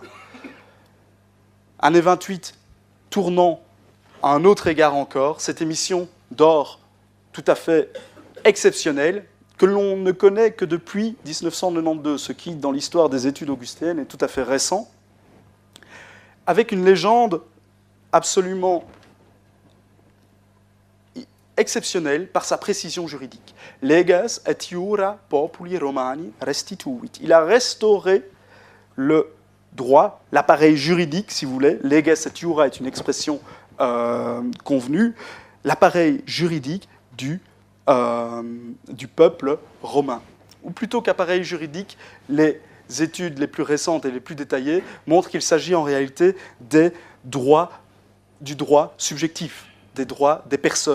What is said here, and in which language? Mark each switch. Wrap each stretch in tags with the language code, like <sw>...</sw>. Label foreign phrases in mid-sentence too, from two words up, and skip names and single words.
<fr>Année 28, tournant à un autre égard encore, cette émission d'or tout à fait exceptionnelle, que l'on ne connaît que depuis 1992, ce qui, dans l'histoire des études augustéennes, est tout à fait récent, avec une légende absolument exceptionnelle par sa précision juridique.</fr> <la>Leges et iura populi romani restituit.</la> <fr>Il a restauré le droit, l'appareil juridique, si vous voulez.</fr> <la>Leges et iura</la> <fr>est une expression convenue. L'appareil juridique du peuple romain. Ou plutôt qu'appareil juridique, les études les plus récentes et les plus détaillées montrent qu'il s'agit en réalité du droit subjectif, des droits des personnes.</fr>